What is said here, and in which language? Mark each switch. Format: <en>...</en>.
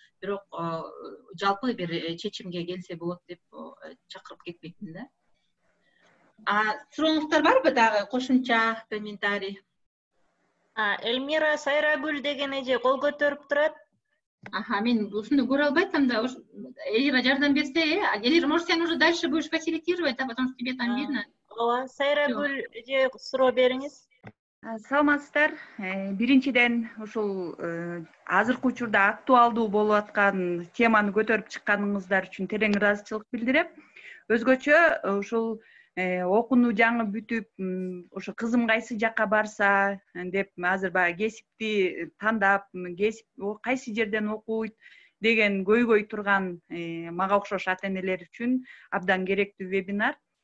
<ky>Бирок жалпы бир чечимге келсе болот деп чакырып кетпекмин да. Сурооңуздар барбы дагы кошумча комментарий? Эльмира Сайрагүл деген эже кол көтөрүп турат. Мен ушуну көрө албайтам да. Элира жардам берсе,</ky> <ru>Элира, может,</ru> <ky>сен</ky> <ru>уже дальше будешь фасилитировать, потому что тебе там видно.</ru> <ky>Ооба, Сайрагүл эже суроо бериңиз. Саламатсыздар. Биринчиден ушул азыркы учурда актуалдуу болуп аткан теманы көтөрүп чыкканыңыздар үчүн терең ыраазычылык билдирем. Өзгөчө ушул окууну жаңы бүтүп, ошо кызым кайсы жакка барса деп азыр баягы кесипти тандап, кесип кайсы жерден окуйт деген көйгөй турган мага окшош ата энелер үчүн абдан керектүү вебинар.</ky>